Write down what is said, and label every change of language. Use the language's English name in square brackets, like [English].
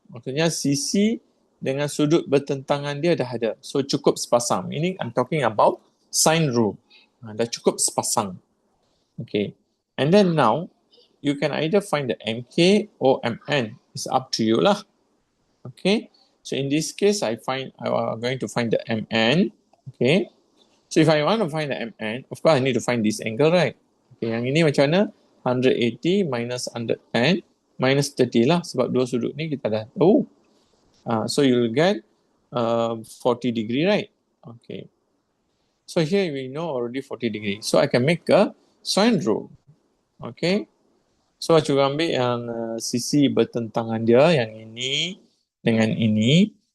[Malay] Maksudnya sisi dengan sudut bertentangan dia dah ada. So cukup sepasang. [English] Ini I'm talking about sine rule. Dah cukup sepasang. Okay. And then now, you can either find the MK or MN. It's up to you lah. Okay. So in this case, I'm going to find the MN. Okay. So if I want to find the MN, of course I need to find this angle, right? [Malay] Okay. Yang ini macam mana? 180 minus 110 minus 30 lah. Sebab dua sudut ni kita dah tahu. [English] So you'll get 40 degree, right? Okay. So here we know already 40 degree. So I can make a sine rule. Okay. [Malay] So cuba ambil yang sisi bertentangan dia, yang ini dengan ini.